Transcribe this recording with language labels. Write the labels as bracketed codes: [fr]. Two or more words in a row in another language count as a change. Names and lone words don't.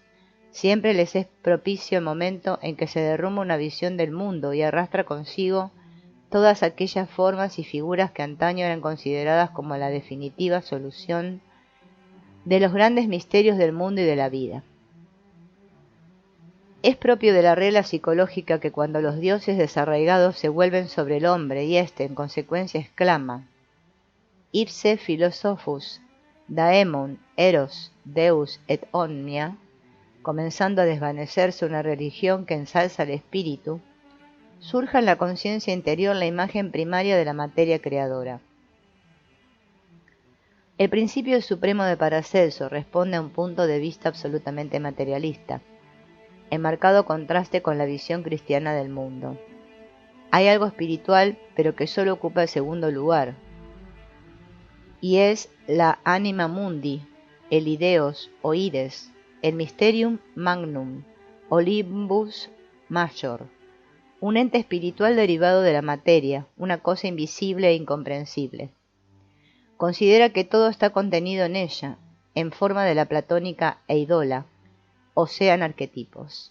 [es] Siempre les es propicio el momento en que se derrumba una visión del mundo y arrastra consigo todas aquellas formas y figuras que antaño eran consideradas como la definitiva solución de los grandes misterios del mundo y de la vida. Es propio de la regla psicológica que cuando los dioses desarraigados se vuelven sobre el hombre y éste en consecuencia exclama: [la] Ipse philosophus, daemon, eros, deus et omnia, [es] comenzando a desvanecerse una religión que ensalza el espíritu, surja en la conciencia interior la imagen primaria de la materia creadora. El principio supremo de Paracelso responde a un punto de vista absolutamente materialista, en marcado contraste con la visión cristiana del mundo. Hay algo espiritual, pero que solo ocupa el segundo lugar, y es la [la] anima mundi, [es] el ideos o ides, el [la] mysterium magnum, [es] o [la] limbus major, [es] un ente espiritual derivado de la materia, una cosa invisible e incomprensible. Considera que todo está contenido en ella, en forma de la platónica eidola, o sean arquetipos.